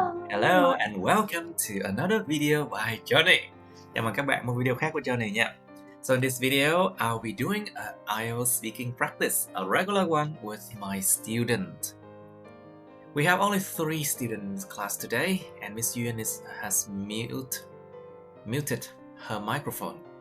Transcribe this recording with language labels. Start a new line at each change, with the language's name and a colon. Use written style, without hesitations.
English: Hello and welcome to another video by Johnny.
Vietnamese: Chào mừng các bạn một video khác của Johnny nha.
English: So in this video, I'll be doing an IELTS speaking practice, a regular one with my student. We have only 3 students in class today, and Miss Yuan has muted her microphone.